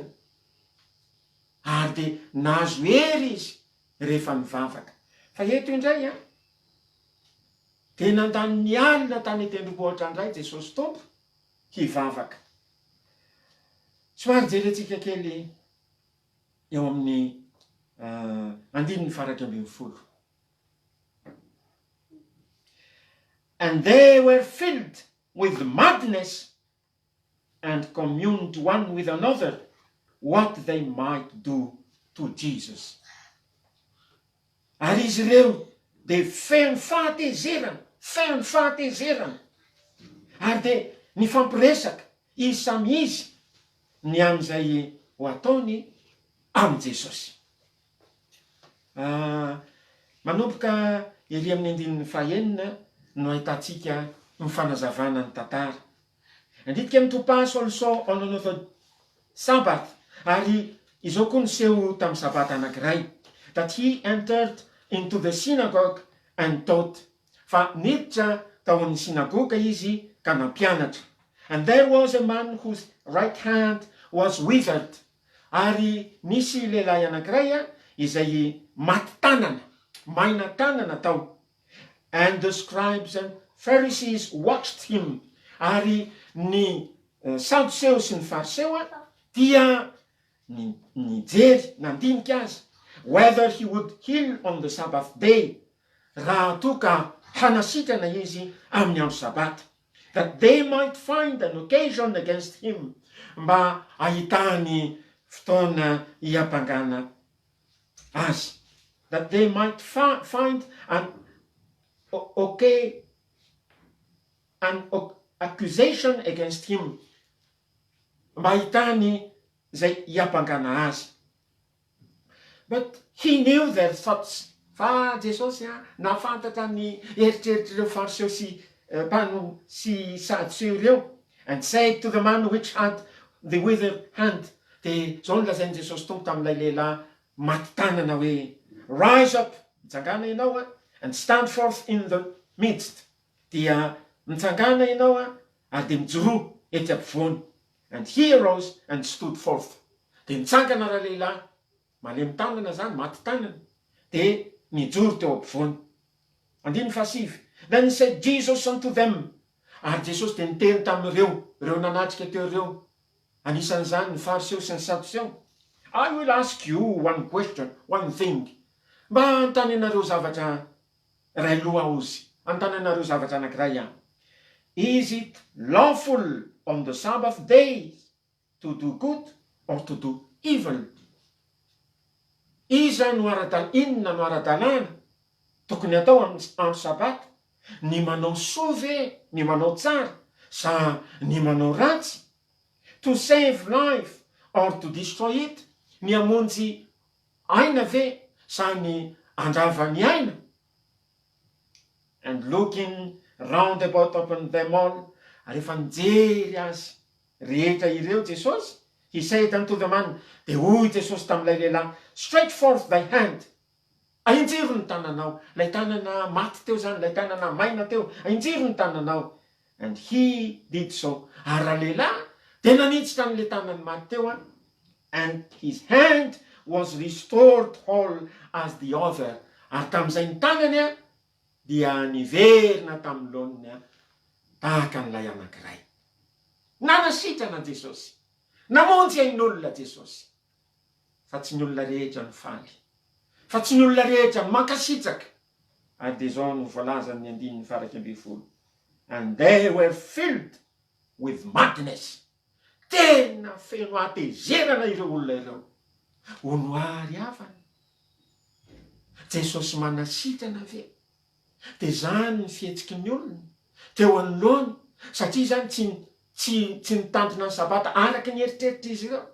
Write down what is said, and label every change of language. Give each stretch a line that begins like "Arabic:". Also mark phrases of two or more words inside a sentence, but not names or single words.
Malagasy: Ary dia nahazo hery izy rehefa mivavaka. Fa eto indray dia nandany ny alina tany tendrombohitra indray Jesosy Tompo hivavaka. Somary jerentsika kely eo amin'ny 9:40.
English: And they were filled with madness and communed one with another what they might do to Jesus.
Malagasy: Ary izy ireo dia feno fahatezerana. Ary dia nifampiresaka izy samy izy ny amin'izay ho ataony amin' Jesosy. Manomboka ery amin'ny 9:9 no ahitantsika ny fanazavana ny tantara.
English: And it came to pass also on another Sabbath,
Malagasy: ary izao koa niseho tamin'ny sabata anankiray,
English: that he entered into the synagogue and taught.
Malagasy: Fa niditra tao amin'ny sinagoga izy ka nampianatra.
English: And there was a man whose right hand was withered.
Malagasy: Ary nisy lehilahy anankiray izay maty tanana, maina tanana tao.
English: And the scribes and Pharisees watched him.
Malagasy: Ary ny Saduseo sy ny Fariseo dia nijery, nandinika azy,
English: whether he would heal on the Sabbath day,
Malagasy: raha toa ka hanasitrana izy amin'ny andro sabata,
English: that they might find an occasion against him,
Malagasy: mba ahitany fotoana hiampangana azy,
English: that they might find an accusation against him,
Malagasy: mba ahitany zay hiampangana azy.
English: But he knew their thoughts.
Malagasy: Fa Jesosy nafantatra ny eritreritrireo Fariseo sy mpano sy Saduseo ireo,
English: and said to the man which had the withered hand.
Malagasy: De zao nolazainy Jesosy tompo tamin'ilay lehilahy maty tanana hoe,
English: rise up,
Malagasy: mitsangana ianao
English: and stand forth in the midst.
Malagasy: Dia mitsangana ianao ary de mijoro ety ampovoany.
English: And he arose and stood forth.
Malagasy: De mitsangana raha lehilahy, malemy tanana zany, maty tanana, de mijoro teo ampovoany. 15.
English: Then he said Jesus unto them.
Malagasy: Ary Jesosy de niteny tamin'ireo, reo nanatrika teo ireo, anisan'izany ny Fariseo sy ny Saduseo.
English: I will ask you one question, one thing.
Malagasy: Mba antany anareo zavatra ray loha ozy, antany anareo zavatra anankiray any.
English: Is it lawful on the Sabbath day to do good or to do evil?
Malagasy: Inona no ara-dalàna tokony atao amin'ny andro sabata? Ny manao soa ve, ny manao tsara, sa ny manao ratsy?
English: To save life or to destroy it?
Malagasy: Ny hamonjy aina ve, sa ny andrava ny aina?
English: And looking round about upon them all,
Malagasy: rehefa nijery azy rehetra ireo Jesosy,
English: he said unto the man,
Malagasy: de hoy Jesosy tamin'ilay lehilahy,
English: stretch forth thy hand.
Malagasy: Ainjiro ny tananao, lay tanana maty teo zany, lay tanana maina teo, ainjiro ny tananao.
English: And he did so.
Malagasy: Ary raha lehilahy de nanitsitra n'le tanany maty teo,
English: and his hand was restored whole as the other.
Malagasy: Ary tamin'izay ny tanany dia niverina tamin'ny laoniny tahaka n'ilay anankiray. Nanasitrana Jesosy, namonjy ain'olona Jesosy, fa tsy ny olona rehetra ny faly, fa tsy ny olona rehetra ny mankasitraka. Ary de zao no voalaza ny 9:12.
English: And they were filled with madness.
Malagasy: Tena feno atezerana ireo olona ireo. Onoary avana. Jesosy manasitrana ve? De zany ny fihetsiky ny olona teo anoloany, satria zany tsy nitandrina ny sabata araky ny eritreritry izy ireo.